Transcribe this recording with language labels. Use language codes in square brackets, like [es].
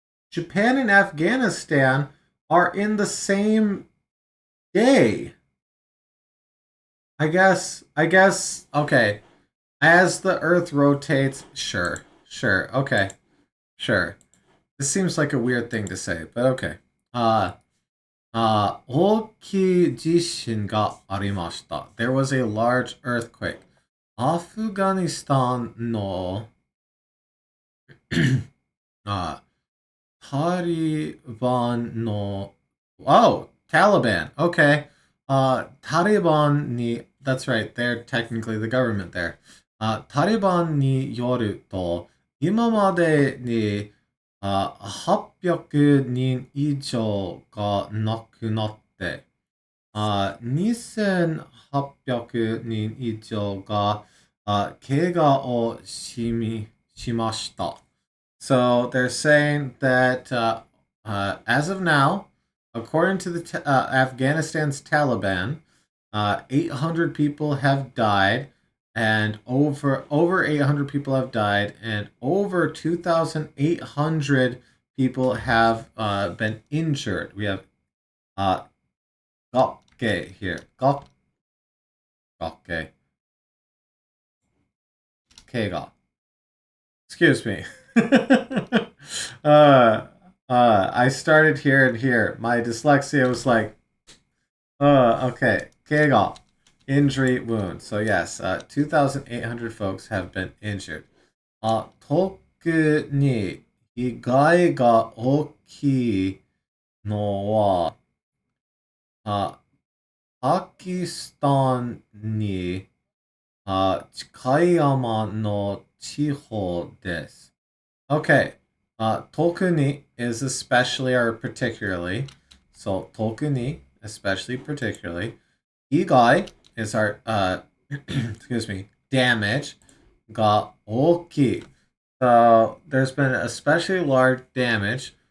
[en] Japan and Afghanistan are in the same day. I guess, okay. As the Earth rotates, sure, okay, sure. This seems like a weird thing to say, but okay. [ja] 大きい地震がありました. [en] There was a large earthquake. [ja] アフガニスタンのタリバンの [en] Oh, [ja] Taliban. [en] Okay. Taliban ni, that's right, they're technically the government there. [ja] Taliban ni yoru to, 今までに800人以上が亡くなって、2800人以上が怪我をしました。 [en] So they're saying that as of now, according to the Afghanistan's Taliban, 800 people have died, and over 800 people have died, and over 2,800 people have been injured. We have Okay, here. Ga. Okay. Okay, ga. Excuse me. I started here and here. My dyslexia was like, okay. Keiga. Injury, wound. So yes, 2,800 folks have been injured. [ja] 特に被害が大きいのは、パキスタンに近い山の地方です。 [en] Okay. Tokuni is especially or particularly. So tokuni, especially particularly. Igai is our excuse me, damage. [ja] Ga oki. [en] So there's been especially large damage.